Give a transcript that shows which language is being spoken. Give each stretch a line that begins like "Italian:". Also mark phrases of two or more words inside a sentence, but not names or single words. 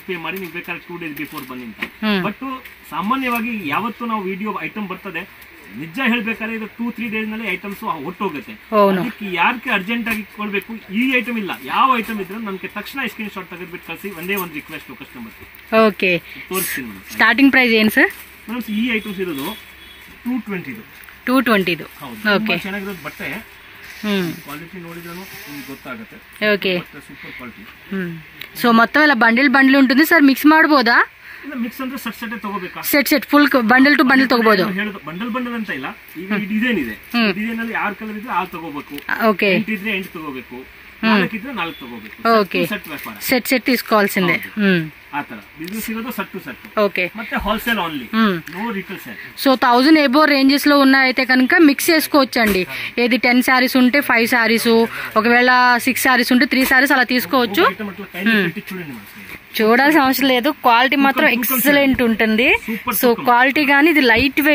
Kannada: ಪೇ ಮಾಡಿ ನೀವು ಬೇಕಾದ್ರೆ
English: 2 days before
Kannada: ಬನ್ನಿ ಅಂತ ಬಟ್ ಸಾಮಾನ್ಯವಾಗಿ ಯಾವತ್ತು ನಾವು
English: video item
Kannada: ಬರ್ತದೆ ನಿಜ ಹೇಳ್ಬೇಕಾದ್ರೆ ಇದು 2-3 days ನಲ್ಲಿ ಐಟಮ್ಸ್ ಒಟ್ಟೋಗುತ್ತೆ ಅದಕ್ಕೆ ಯಾರಿಗೆ ಅರ್ಜೆಂಟ್ ಆಗಿ ಕೊಡ್ಬೇಕು ಈ ಐಟಮ್ ಇಲ್ಲ ಯಾವ ಐಟಮ್ ಇದ್ರೆ ನಮ್ಗೆ ತಕ್ಷಣ
English: screen shot
Kannada: ತೆಗೆದ್ಬಿಟ್ಟು ಕಳಿಸಿ ಒಂದೇ ಒಂದು
English: request customer okay
Kannada: ತೋರಿಸ್ತೀನಿ
English: starting price
Kannada: ಏನು
English: sir madam
Kannada: ಈ ಐಟಮ್ಸ್ ಇರೋದು 220 ಹೌದು ಚೆನ್ನಾಗಿರೋದು ಬಟ್ಟೆ ಕ್ವಾಲಿಟಿ ನೋಡಿದ್ರೂ ನಿಮ್ಗೆ ಗೊತ್ತಾಗುತ್ತೆ
English: okay super quality
Telugu: సో మొత్తం ఇలా బండిల్ ఉంటుంది సార్ మిక్స్ ಮಾಡಬಹುದಾ
Kannada: ಇಲ್ಲ ಮಿಕ್ಸ್ ಅಂದ್ರೆ ಸೆಟ್ ತಗೋಬೇಕಾ
English: set full bundle to bundle
Kannada: ತಗೋಬಹುದು ಬಂಡಲ್ ಅಂತ ಇಲ್ಲ ಈಗ ಈ ಡಿಸೈನ್ ಇದೆ ಡಿಸೈನ್ ಅಲ್ಲಿ 6 ಕಲರ್ ಇದ್ರೆ 6 ತಗೋಬೇಕು ಓಕೆ 8 ಇದ್ರೆ 8 ತಗೋಬೇಕು 4 ಇದ್ರೆ 4 ತಗೋಬೇಕು
English: okay set
Telugu: తీసుకోవాల్సిందే
Kannada: ಆ ತರ ಬಿಸಿನೆಸ್ ಇರೋದು
English: set to set okay
Kannada: ಮತ್ತೆ
English: wholesale only no retail sale
Telugu: సో 1000
English: above ranges
Telugu: లో ఉన్నాయితే కనుక మిక్స్ చేసుకోవచ్చండి ఏది 10 సారీస్ ఉంటే 5 సారీస్ ఒకవేళ 6 సారీస్ ఉంటే 3 సారీస్ అలా తీసుకోవచ్చు చూడాల్సిన అవసరం లేదు క్వాలిటీ మాత్రం ఎక్సలెంట్ ఉంటుంది సో క్వాలిటీ గానీ ఇది
English: light weight